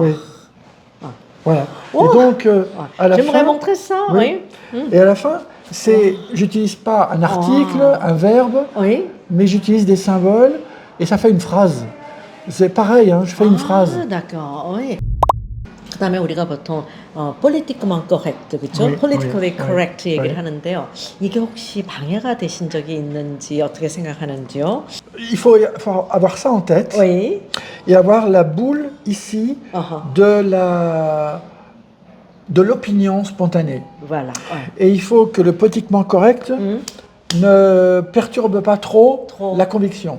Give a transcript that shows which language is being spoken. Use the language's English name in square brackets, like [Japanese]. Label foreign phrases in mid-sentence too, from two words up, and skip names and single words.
[French] oui. Voilà. Oh. Et donc, à la fin. J'aimerais montrer ça, oui. Et à la fin, j'utilise pas un article, un verbe, mais j'utilise des symboles et ça fait une phrase. C'est pareil, hein, je fais une phrase. d'accord, oui. [Korean] 그다음에 우리가 보통 [English] politically correct, [Korean] 그렇죠? [French] Oui, [English] politically [French] oui, [English] correct [French] oui, [Korean] 얘기를 [French] oui. [Korean] 하는데요. 이게 혹시 방해가 되신 적이 있는지 어떻게 생각하는지요? [French] Il faut avoir ça en tête Oui. et avoir la boule ici de l'opinion spontanée. Voilà. Et il faut que le politiquement correct ne perturbe pas trop la conviction.